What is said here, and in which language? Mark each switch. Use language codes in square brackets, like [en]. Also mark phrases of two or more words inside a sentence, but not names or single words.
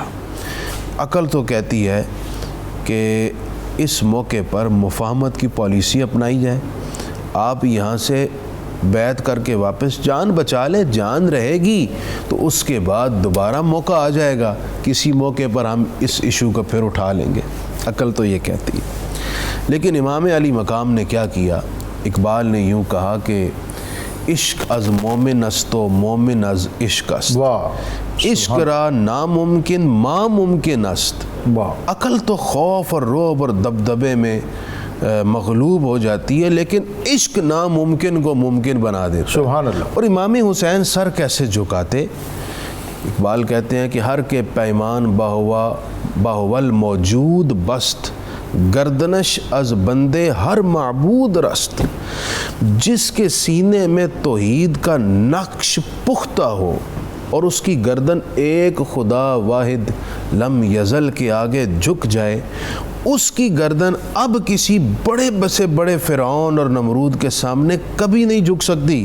[ur] عقل تو کہتی ہے کہ اس موقع پر مفاہمت کی پالیسی اپنائی جائے، آپ یہاں سے بیعت کر کے واپس جان بچا لیں، جان رہے گی تو اس کے بعد دوبارہ موقع آ جائے گا، کسی موقع پر ہم اس ایشو کو پھر اٹھا لیں گے، عقل تو یہ کہتی ہے۔ لیکن امام علی مقام نے کیا کیا؟ اقبال نے یوں کہا کہ [fa] عشق از مومن است و مومن از عشق است، عشق را ناممکن ما ممکن است۔ [ur] عقل تو خوف اور رعب اور دبدبے میں مغلوب ہو جاتی ہے، لیکن عشق ناممکن کو ممکن بنا دیتا ہے۔ [ar] سبحان اللہ۔ [ur] اور امام حسین سر کیسے جھکاتے؟ اقبال کہتے ہیں کہ [fa] ہر کے پیمان باہول موجود بست، گردنش از بندے ہر معبود رست۔ [ur] جس کے سینے میں توحید کا نقش پختہ ہو اور اس کی گردن ایک خدا واحد [ar] لم یزل [ur] کے آگے جھک جائے، اس کی گردن اب کسی بڑے بسے بڑے فرعون اور نمرود کے سامنے کبھی نہیں جھک سکتی۔